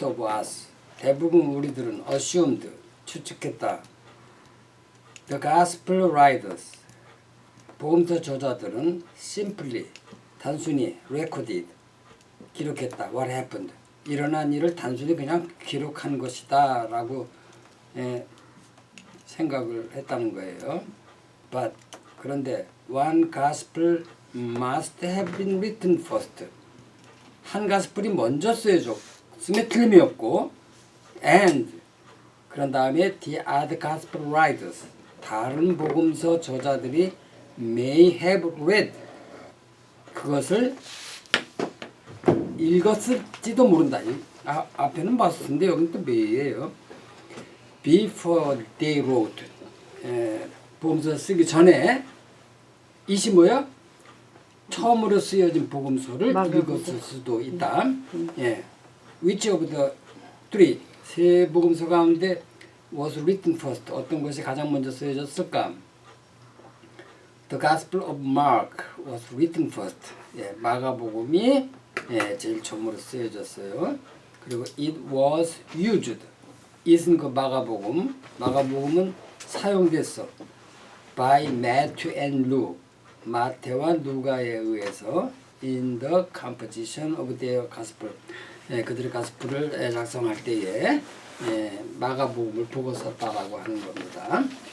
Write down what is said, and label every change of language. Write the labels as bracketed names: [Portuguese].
[English] of us [Korean] 대부분 우리들은 [English] assumed [Korean] 추측했다. [English] The gospel writers [Korean] 복음서 저자들은 [English] simply [Korean] 단순히 [English] recorded [Korean] 기록했다. [English] What happened [Korean] 일어난 일을 단순히 그냥 기록한 것이다 라고 생각을 했다는 거예요. [English] But [Korean] 그런데 [English] one gospel must have been written first. [Korean] 한 가스펠이 먼저 쓰여졌으면 틀림이 없고 and 그런 다음에 [English] the other gospel writers [Korean] 다른 복음서 저자들이 [English] may have read [Korean] 그것을 읽었을지도 모른다. 앞에는 봤었는데 여기는 또 may예요. [English] Before they wrote [Korean] 복음서 쓰기 전에 이시 뭐야? 처음으로 쓰여진 복음서를 읽었을 수도 있다. 예. [English] Which of the three [Korean] 세 복음서 가운데 [English] was written first [Korean] 어떤 것이 가장 먼저 쓰여졌을까? [English] The Gospel of Mark was written first. [Korean] 예, 마가복음이 제일 처음으로 쓰여졌어요. 그리고 [English] it was used. [Korean] it은 그 마가복음은 사용됐어. [English] by Matthew and Luke. [Korean] 마태와 누가에 의해서 [English] in the composition of their gospel [Korean] 그들의 가스펠을 작성할 때에 마가복음을 보고 썼다라고 하는 겁니다.